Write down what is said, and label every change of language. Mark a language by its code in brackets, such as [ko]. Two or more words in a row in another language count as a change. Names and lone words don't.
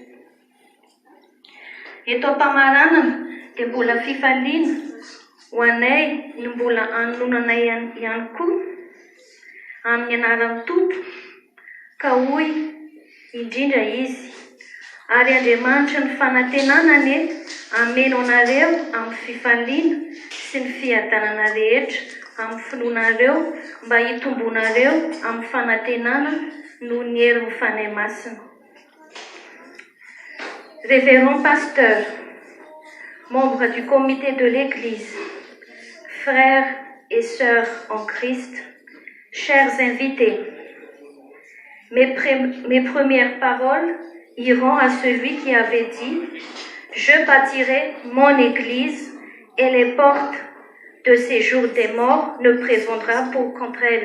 [mg] Eto am-pamaranana dia mbola fifaliana ho anay ny mbola anononanay ihany koa amin'ny anaran'ny Tompo ka hoy indrindra izy. Ary Andriamanitra ny fanantenanany ameno anareo amin'ny fifaliana sy ny fiadanana rehetra amin'ny finoanareo mba hitombonareo amin'ny fanantenana noho ny hery mifanahy masina. [fr] Révérend pasteur, membre du comité de l'Église, frères et sœurs en Christ, chers invités, mes premières paroles iront à celui qui avait dit « Je bâtirai mon Église et les portes de séjour des morts ne prévaudra pour contre elle.